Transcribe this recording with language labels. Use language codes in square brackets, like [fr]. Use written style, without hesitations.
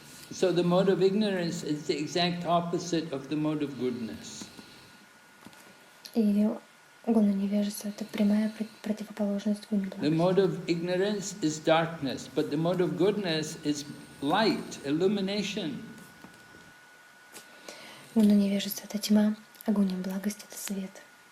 [en] So the mode of ignorance is the exact opposite of the mode of goodness. [ru] И гуна невежества — это прямая противоположность гуне [en] The [ru] благости. [en] mode of ignorance is darkness, but the mode of goodness is light, illumination. [ru] Гуна невежества — это тьма, а гуна благости — это свет.